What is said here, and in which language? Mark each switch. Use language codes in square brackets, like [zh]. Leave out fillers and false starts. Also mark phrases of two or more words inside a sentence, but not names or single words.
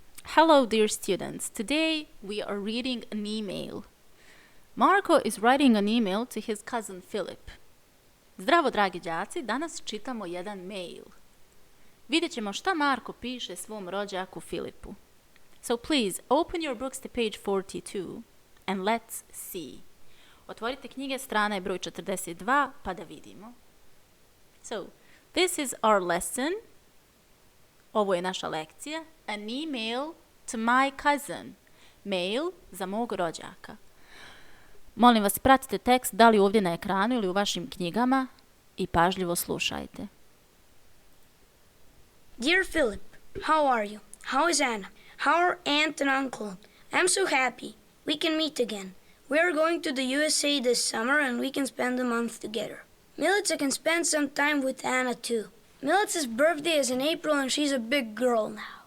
[en] Hello, dear students. Today we are reading an email. Marko is writing an email to his cousin Philip. [sr] Zdravo, dragi đaci, danas čitamo jedan mail. Vidjet ćemo šta Marko piše svom rođaku Filipu. [en] So please, open your books to page 42 and let's see. [sr] Otvorite knjige, strana je broj 42, pa da vidimo. [en] So, this is our lesson. [sr] Ovo je naša lekcija. [en] An email to my cousin. [sr] Mail za mog rođaka. Molim vas, pratite tekst da li ovdje na ekranu ili u vašim knjigama i pažljivo slušajte. [en] Dear Philip, how are you? How is Anna? How are aunt and uncle? I'm so happy. We can meet again. We are going to the USA this summer and we can spend a month together. Milica can spend some time with Anna too. Milica's birthday is in April and she's a big girl now.